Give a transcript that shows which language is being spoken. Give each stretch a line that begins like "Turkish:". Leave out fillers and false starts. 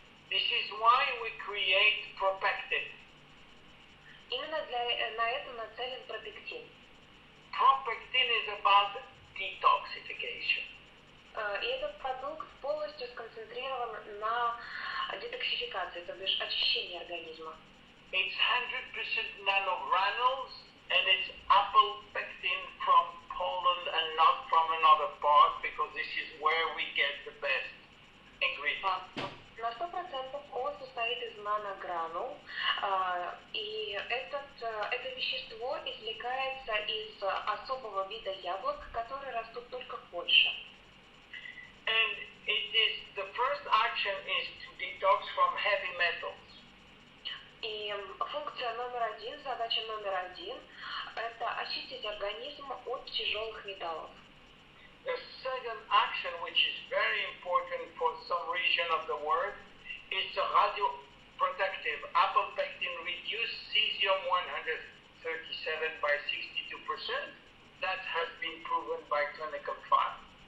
English: This is why we create propectin.
Russian: Именно на это нацелен пропектин.
English: Propectin is about detoxification.
Russian: И этот продукт полностью сконцентрирован на детоксификации, то бишь очищении организма.
English: It's 100% nanogranules, and it's apple pectin from Poland and not from another part, because this is where we get the best ingredients.
Russian: На 100% он состоит из наногранул, и это вещество извлекается из особого вида яблок, которые растут только в Польше.
English: And the first action is to detox from heavy metals.
Russian: И функция номер один, задача номер один, это очистить организм от тяжелых металлов.
English: The second action, which is very important for some region of the world, is the radioprotective. Apple pectin reduces cesium-137 by 62%. That has been proven by clinical trial.